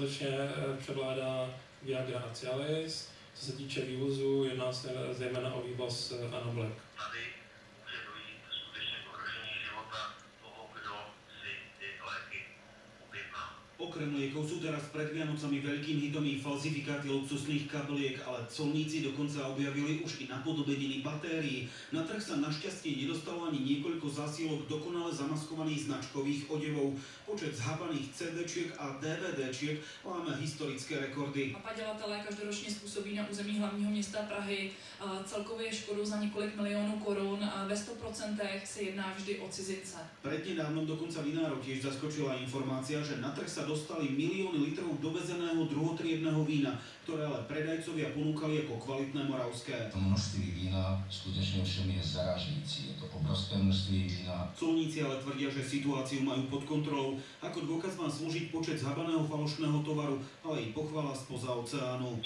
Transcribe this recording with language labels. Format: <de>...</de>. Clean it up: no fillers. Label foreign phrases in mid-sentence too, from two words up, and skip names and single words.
<cs>skutečně převládá Viagra a Cialis. Co se týče vývozu, jedná se zejména o vývoz Anableck. Tady může dojít skutečně k ohrožení života toho, kdo si ty léky objedná.</cs> <sk>Okrem liekov sú teraz pred Vianocami veľkým hitom i falzifikáty luxusných kabliek, ale colníci dokonca objavili už i napodobeniny batérií. Na trh sa našťastie nedostalo ani niekoľko zásielok dokonale zamaskovaných značkových odevov. Počet zhabaných CD-čiek a DVD-čiek láme historické rekordy.</sk> <cs>Padělatelé každoročně způsobí na území hlavního města Prahy celkově škodu za několik milionů korun a ve 100% se jedná vždy o cizince.</cs> <sk>Prednedávnom dokonca vinárov tiež zaskočila informácia, že na trh sa dostali milióny litrov dovezeného druhotriedneho vína, ktoré ale predajcovia ponúkali ako kvalitné moravské.</sk> <cs>To množství vína skutečne všem je zarážející. Je to obrovské množství vína.</cs> <sk>Colníci ale tvrdia, že situáciu majú pod kontrolou. Ako dôkaz má slúžiť počet zhabaného falošného tovaru, ale i pochvala spoza oceánu.</sk>